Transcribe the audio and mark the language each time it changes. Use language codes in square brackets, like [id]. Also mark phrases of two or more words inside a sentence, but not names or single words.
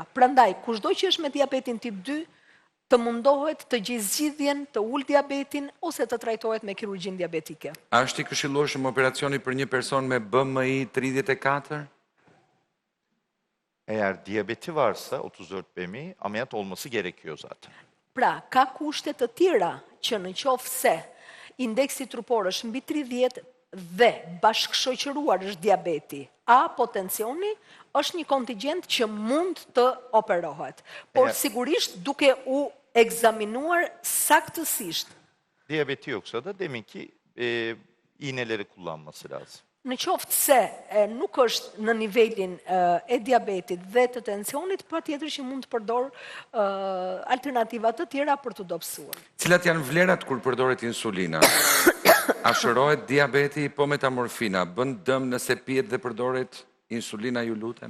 [sq] Prandaj, kushdo që është me diabetin tip 2, të mundohet të gjejë zgjidhjen, të ul diabetin ose të trajtohet me kirurgjin diabetike. A është i këshillueshëm operacioni për një person me BMI 34? [tr] Eğer diyabeti varsa 34 BMI ameliyat olması gerekiyor zaten. [sq] Pra, ka kushte të tjera që në qoftë se indeksi trupor është mbi 30 dhe bashkëshoqëruar është diabeti, apo tensioni, është një kontingjent që mund të operohet. Por sigurisht duke u egzaminuar saktësisht. [tr] Diyabeti yoksa da deminki iğneleri kullanması lazım. [sq] Në qoftë se nuk është në nivelin e diabetit dhe të tensionit, patjetër që mund të përdor alternativa të tjera për të dobësuar. Cilat janë vlerat kur përdoret insulina? A shërohet diabeti, po metamorfina, bën dëm nëse pihet dhe përdoret insulina, ju lutem?